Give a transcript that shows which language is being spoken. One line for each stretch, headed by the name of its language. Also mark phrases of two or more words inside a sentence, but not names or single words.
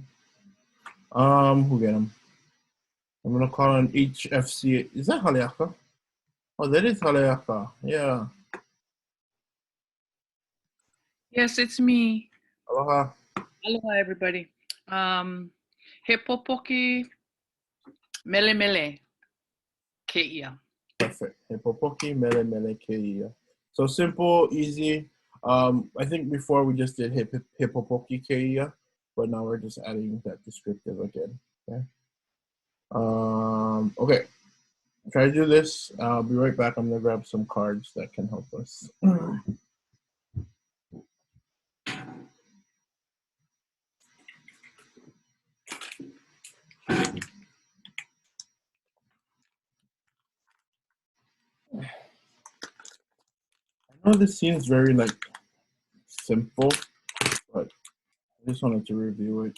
English: Who get them? I'm gonna call on each FC. Is that Haleaka? Oh, that is Haleaka. Yeah. Yes, it's me.
Hawaiian: Aloha. Aloha, everybody. He popoki mele keia. Perfect. He popoki mele keia.
English: So simple, easy. I think before we just did
Hawaiian: he popoki keia,
English: but now we're just adding that descriptive again. Okay. Okay. Try to do this. I'll be right back. I'm gonna grab some cards that can help us. I know this seems very like simple, but I just wanted to review it.